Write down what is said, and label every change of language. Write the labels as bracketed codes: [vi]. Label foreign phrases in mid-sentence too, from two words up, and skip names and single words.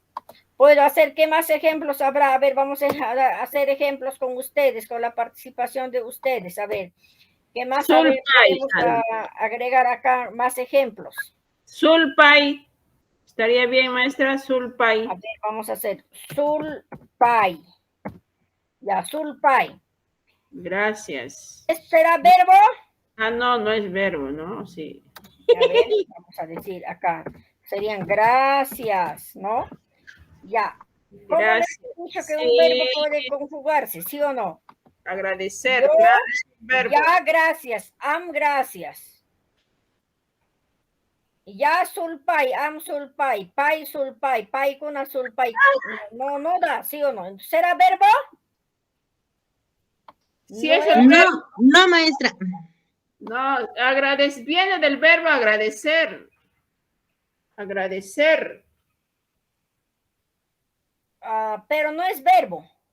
[es] Entonces, Puedo hacer, ¿qué más ejemplos habrá? A ver, vamos a hacer ejemplos con ustedes, con la participación de ustedes. A ver, ¿qué más podemos agregar acá? Más ejemplos. Sulpay. Estaría bien, maestra, sulpay. A ver, vamos a hacer sulpay. Ya, sulpay. Gracias. ¿Será verbo? Ah, no, no es verbo, ¿no? Sí. A ver, vamos a decir acá. Serían gracias, ¿no? Ya. ¿Cómo Gracias. les he dicho que Sí. un verbo puede conjugarse, sí o no? Agradecer, Yo, claro, es un verbo. ya, gracias. Am, gracias. Ya, [qu] sulpay, am, sulpay, pay, sulpay, pay, kuna, sulpay. [es] No, no da, sí o no. ¿Será verbo? Sí, No es el es- verbo. No, maestra. No, viene del verbo agradecer. Agradecer. pero no es verbo.